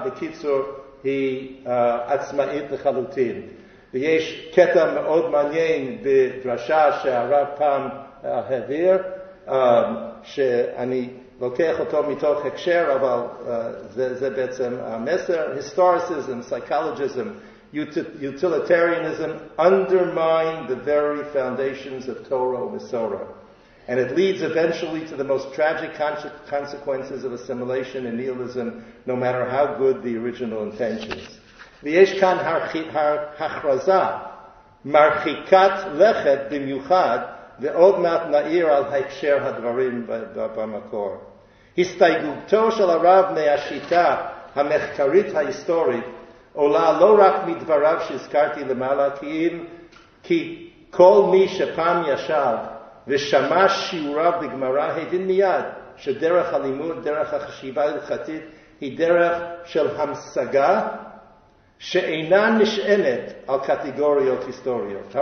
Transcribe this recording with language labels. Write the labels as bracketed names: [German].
[Hebrew] בקיצור, היא עצמאית לחלוטין. ויש קטע מאוד מעניין בדרשה שהרב פעם העביר, שאני לוקח אותו מתוך הקשר, אבל זה בעצם המסר. [English] Historicism, psychologism, utilitarianism undermine the very foundations of Torah and Masorah. And it leads eventually to the most tragic consequences of assimilation and nihilism, no matter how good the original intentions. [Hebrew] ויש כאן הכרזה מרחיקת לכת במיוחד, ועוד מעט נעיר על הקשר הדברים במקור. הסתייגותו של הרב מהשיטה המחקרית ההיסטורית עולה לא רק מדבריו שהזכרתי למעלה, כי כל מי שפעם ישב ושמע שיעוריו בגמרא הבין מיד שדרך הלימוד, דרך החשיבה ההלכתית, היא דרך של המשגה שאינה נשענת על קטגוריות היסטוריות.